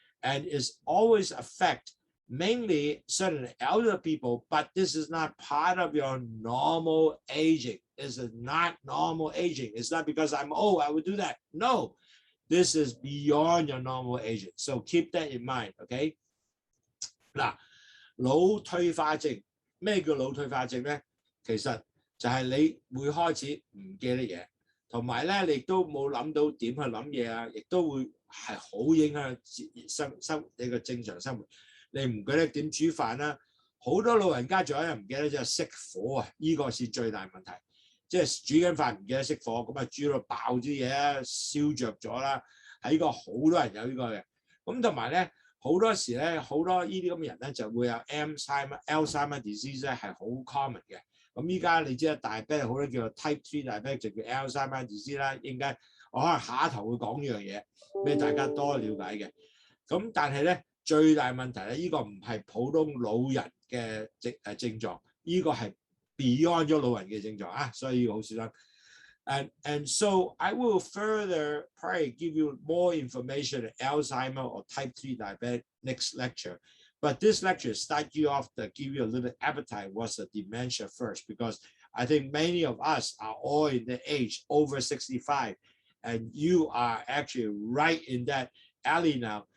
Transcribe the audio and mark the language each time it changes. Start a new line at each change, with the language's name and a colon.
English: And it's always affect mainly certain elder people, but this is not part of your normal aging. This is not normal aging. It's not because I'm old, I would do that. No, this is beyond your normal aging. So keep that in mind, okay?
Cantonese: 嗱，腦退化症，咩叫腦退化症咧？其實就係你會開始唔記得嘢，同埋咧你亦都冇諗到點去諗嘢啊，亦都會係好影響你嘅正常生活。你唔記得點煮飯啦，好多老人家仲有人唔記得就係熄火啊！呢個是最大問題，即係煮緊飯唔記得熄火，咁啊煮到爆啲嘢啊，燒着咗啦。喺呢個好多人有呢個嘅，咁同埋咧好多時咧好多呢啲咁嘅人咧就會有 Alzheimer disease 咧係好 common 嘅。咁依家你知啦，大病好多叫做 type 3 diabetes 就叫 Alzheimer disease 啦，應該我可能下一頭會講呢樣嘢俾大家多了解嘅。咁但係咧最大問題咧，呢個唔係普通老人嘅症狀，呢個係 beyond 咗老人嘅症狀啊，所以要好小心。
English: And so I will further probably give you more information on Alzheimer or type 3 diabetes next lecture. But this lecture starts you off to give you a little appetite what's the dementia first, because I think many of us are all in the age over 65, and you are actually right in that alley now.